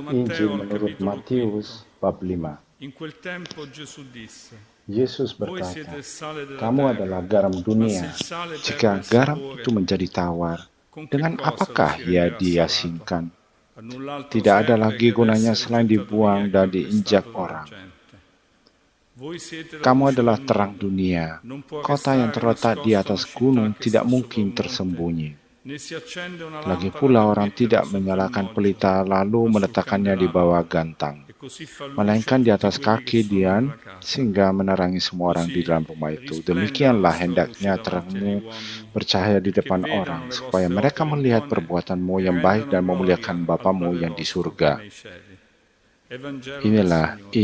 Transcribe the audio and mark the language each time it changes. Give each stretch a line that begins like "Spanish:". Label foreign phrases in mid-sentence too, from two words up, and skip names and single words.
Indonesian: Injil
Italian: Matteo al
Indonesian: menurut
Italian: capitolo
Indonesian: Matius 5. bab 5.
Italian: In quel tempo Gesù disse:
Indonesian: Yesus
Italian: Voi
Indonesian: berkata,
Italian: siete il sale della
Indonesian: "Kamu
Italian: terra,
Indonesian: adalah garam
Italian: ma se
Indonesian: dunia.
Italian: il sale
Indonesian: Jika
Italian: perde il
Indonesian: garam
Italian: sapore,
Indonesian: itu menjadi tawar,
Italian: con che
Indonesian: dengan
Italian: cosa lo
Indonesian: apakah
Italian: si
Indonesian: ia
Italian: renderà salato?
Indonesian: diasinkan?
Italian: A null'altro
Indonesian: Tidak ada
Italian: serve
Indonesian: lagi
Italian: che ad
Indonesian: gunanya
Italian: essere
Indonesian: selain
Italian: gettato via
Indonesian: dibuang
Italian: e
Indonesian: dan diinjak
Italian: calpestato dalla
Indonesian: orang.
Italian: gente. Voi siete la
Indonesian: Kamu
Italian: luce
Indonesian: adalah
Italian: del
Indonesian: terang
Italian: mondo.
Indonesian: dunia.
Italian: Non può
Indonesian: Kota yang
Italian: restare
Indonesian: terletak di
Italian: nascosta una
Indonesian: atas
Italian: città
Indonesian: gunung
Italian: che
Indonesian: tidak
Italian: sta sopra
Indonesian: mungkin
Italian: un monte,
Indonesian: tersembunyi.
Italian: né si accende una
Indonesian: Lagi
Italian: lampada
Indonesian: pula
Italian: per
Indonesian: orang
Italian: metterla
Indonesian: tidak
Italian: sotto il
Indonesian: menyalakan
Italian: moggio,
Indonesian: pelita lalu
Italian: ma sul
Indonesian: meletakkannya di bawah
Italian: candelabro,
Indonesian: gantang,
Italian: e così fa luce a
Indonesian: melainkan di
Italian: tutti
Indonesian: atas
Italian: quelli che
Indonesian: kaki
Italian: sono
Indonesian: Dian
Italian: nella casa.
Indonesian: sehingga menerangi semua orang di
Italian: Così
Indonesian: dalam rumah itu.
Italian: risplenda la
Indonesian: Demikianlah
Italian: vostra luce
Indonesian: hendaknya
Italian: davanti agli
Indonesian: terangmu
Italian: uomini,
Indonesian: bercahaya di
Italian: perché
Indonesian: depan
Italian: vedano
Indonesian: orang,
Italian: le
Indonesian: supaya
Italian: vostre
Indonesian: mereka
Italian: opere
Indonesian: melihat
Italian: buone
Indonesian: perbuatanmu
Italian: e
Indonesian: yang baik
Italian: rendano
Indonesian: dan
Italian: gloria
Indonesian: memuliakan
Italian: al
Indonesian: Bapamu
Italian: Padre
Indonesian: yang di
Italian: vostro che è
Indonesian: surga.
Italian: nei cieli. Evangelo del
Indonesian: Inilah
Italian: Signore.